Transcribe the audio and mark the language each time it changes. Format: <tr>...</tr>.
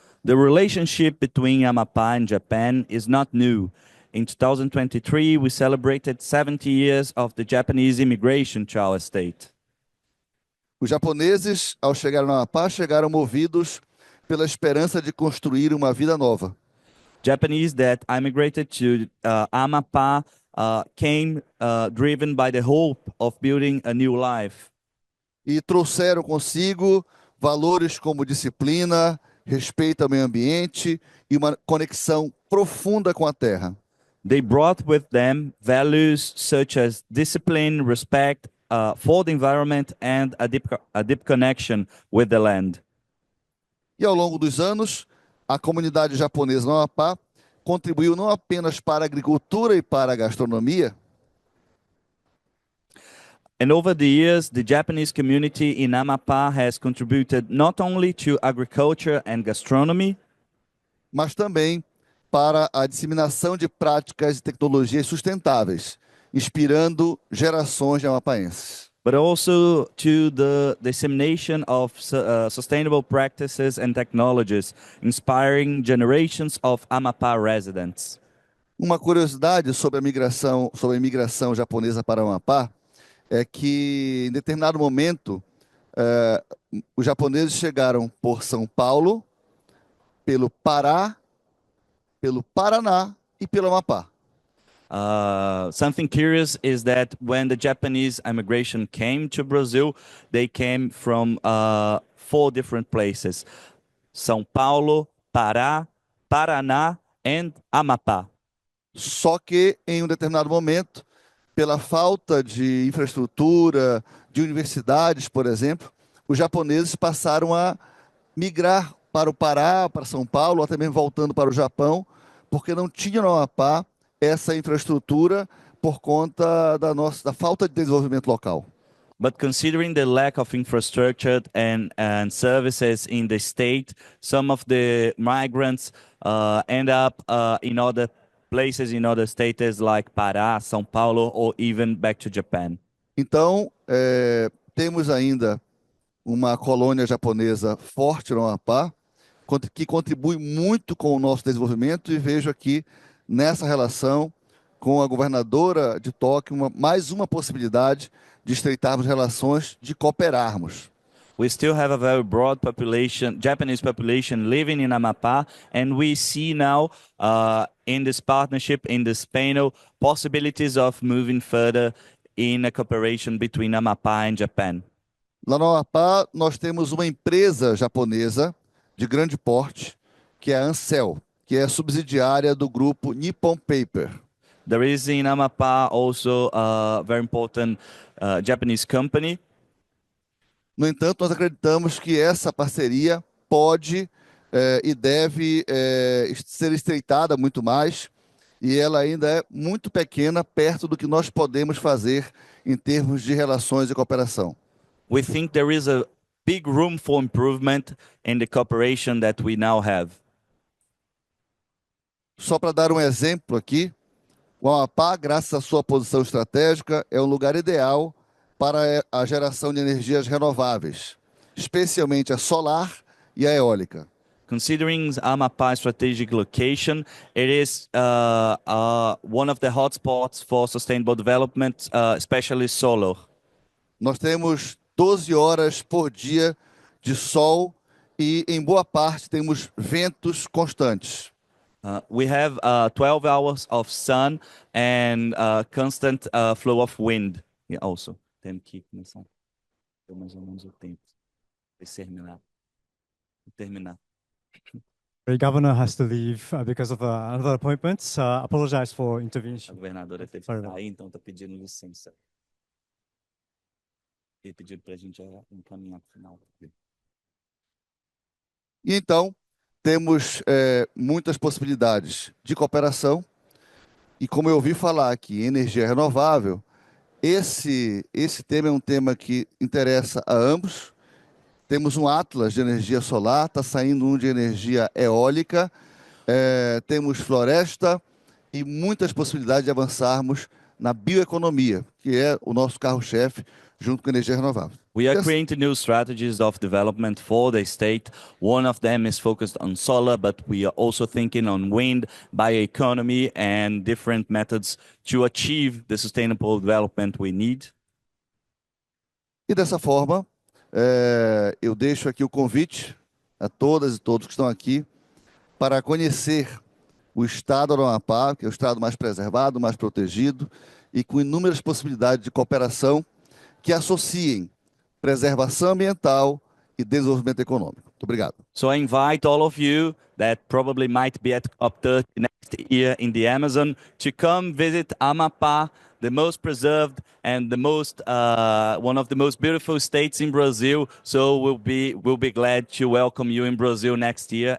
<en>The relationship between Amapá and Japan is not new. In 2023, we celebrated 70 years of the Japanese immigration to our state.</en> <pt>Os japoneses, ao chegar no Amapá, chegaram movidos pela esperança de construir uma vida nova.</pt> <en>Japanese that immigrated to Amapá came driven by the hope of building a new life.</en> <pt>E trouxeram consigo valores como disciplina, respeito ao meio ambiente e uma conexão profunda com a terra.</pt> <en>They brought with them values such as discipline, respect for the environment, and a deep connection with the land.</en> <pt>E ao longo dos anos, a comunidade japonesa no Amapá contribuiu não apenas para a agricultura e para a gastronomia,</pt> <en>And over the years, the Japanese community in Amapá has contributed not only to agriculture and gastronomy,</en> <pt>mas também para a disseminação de práticas e tecnologias sustentáveis, inspirando gerações de amapaenses.</pt> <en>but also to the dissemination of sustainable practices and technologies, inspiring generations of Amapá residents.</en> <pt>Uma curiosidade sobre a imigração japonesa para o Amapá é que, em determinado momento, os japoneses chegaram por São Paulo, pelo Pará, pelo Paraná e pelo Amapá.</pt> <en>Something curious is that when the Japanese immigration came to Brazil, they came from 4 different places: São Paulo, Pará, Paraná, and Amapá.</en> <pt>Só que, em um determinado momento, pela falta de infraestrutura, de universidades, por exemplo, os japoneses passaram a migrar para o Pará, para São Paulo, até mesmo voltando para o Japão, porque não tinha no Amapá essa infraestrutura por conta da falta de desenvolvimento local.</pt> <en>But considering the lack of infrastructure and services in the state, some of the migrants end up in other places, in other states like Pará, São Paulo, or even back to Japan.</en> <pt>Então, temos ainda uma colônia japonesa forte no Amapá, que contribui muito com o nosso desenvolvimento, e vejo aqui nessa relação com a governadora de Tóquio mais uma possibilidade de estreitarmos relações, de cooperarmos.</pt> <en>We still have a very broad population, Japanese population living in Amapá, and we see now in this partnership, in this panel, possibilities of moving further in a cooperation between Amapá and Japan.</en> <pt>Lá no Amapá, nós temos uma empresa japonesa de grande porte, que é a Ansel, que é subsidiária do grupo Nippon Paper.</pt> <en>There is in Amapá also a very important Japanese company.</en> <pt>No entanto, nós acreditamos que essa parceria pode e deve ser estreitada muito mais, e ela ainda é muito pequena perto do que nós podemos fazer em termos de relações e cooperação.</pt> <en>We think there is a big room for improvement in the cooperation that we now have.</en> <pt>Só para dar um exemplo aqui, o Amapá, graças à sua posição estratégica, é um lugar ideal para a geração de energias renováveis, especialmente a solar e a eólica.</pt> <en>Considering Amapá's strategic location, it is one of the hotspots for sustainable development, especially solar.</en> <pt>Nós temos 12 horas por dia de sol e, em boa parte, temos ventos constantes.</pt> <en>We have 12 hours of sun and constant flow of wind.</en> <pt>Also, temos que começar. Mais ou menos o tempo. Terminar.</pt> <en>The governor has to leave because of another appointments. Apologize for</en> <pt>A</pt> <en>intervention.</en> <pt>governadora teve que</pt> <en>Sorry.</en> <pt>sair, então está pedindo licença. Ele pediu para a gente encaminhar para o final. E então, temos muitas possibilidades de cooperação. E como eu ouvi falar aqui, energia renovável, esse tema é um tema que interessa a ambos. Temos um atlas de energia solar, está saindo um de energia eólica, temos floresta e muitas possibilidades de avançarmos na bioeconomia, que é o nosso carro-chefe, junto com a energia renovável.</pt> <en>We are creating new strategies of development for the state. One of them is focused on solar, but we are also thinking on wind, bioeconomy, and different methods to achieve the sustainable development we need.</en> <pt>E dessa forma, eu deixo aqui o convite a todas e todos que estão aqui para conhecer o estado do Amapá, que é o estado mais preservado, mais protegido e com inúmeras possibilidades de cooperação que associem preservação ambiental e desenvolvimento econômico. Muito obrigado.</pt> <en>So I invite all of you that probably might be at COP30 next year in the Amazon to come visit Amapá, the most preserved and the most one of the most beautiful states in Brazil. So we'll be glad to welcome you in Brazil next year.</en>